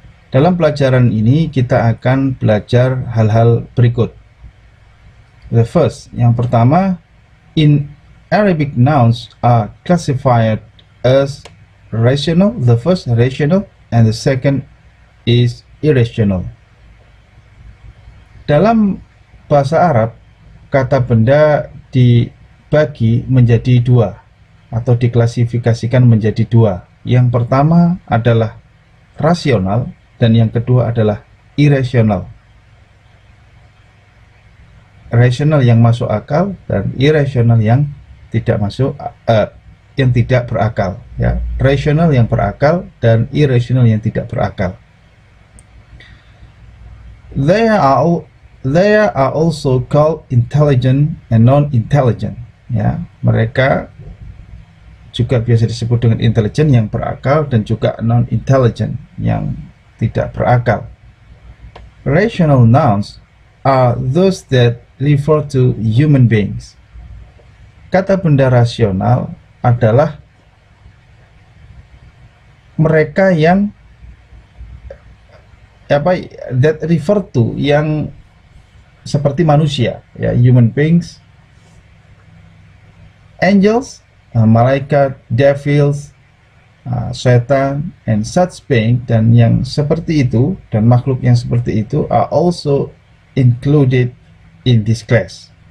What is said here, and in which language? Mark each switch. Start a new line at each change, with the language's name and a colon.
Indonesian: Dalam pelajaran ini kita akan belajar hal-hal berikut.
English: The first,
Indonesian: yang pertama,
English: in Arabic nouns are classified as rational. The first rational and the second is irrational.
Indonesian: Dalam bahasa Arab, kata benda dibagi menjadi dua atau diklasifikasikan menjadi dua. Yang pertama adalah rasional dan yang kedua adalah irasional. Rasional yang masuk akal dan irasional yang tidak masuk yang tidak berakal, ya. Rasional yang berakal dan irasional yang tidak berakal.
English: They are also called intelligent and non-intelligent.
Indonesian: Ya, mereka juga biasa disebut dengan intelijen yang berakal dan juga non-intelligent yang tidak berakal.
English: Rational nouns are those that refer to human beings.
Indonesian: Kata benda rasional adalah mereka yang
English: that refer to,
Indonesian: yang seperti manusia, ya, human beings, angels, malaikat, devils, setan,
English: and such being,
Indonesian: dan yang seperti itu dan makhluk yang seperti itu
English: are also included in this class.